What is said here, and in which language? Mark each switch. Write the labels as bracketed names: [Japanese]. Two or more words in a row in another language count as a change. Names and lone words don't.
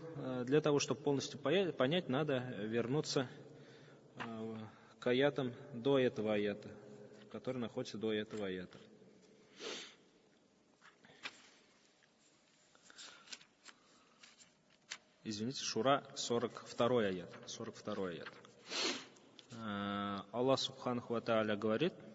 [Russian] Для того, чтобы полностью понять, надо вернуться к аятам до этого аята, который находится до этого аята. Извините, Шура, 42 аят. 42 аят. Аллах [Arabic] سبحانه وتعالى [Russian] говорит: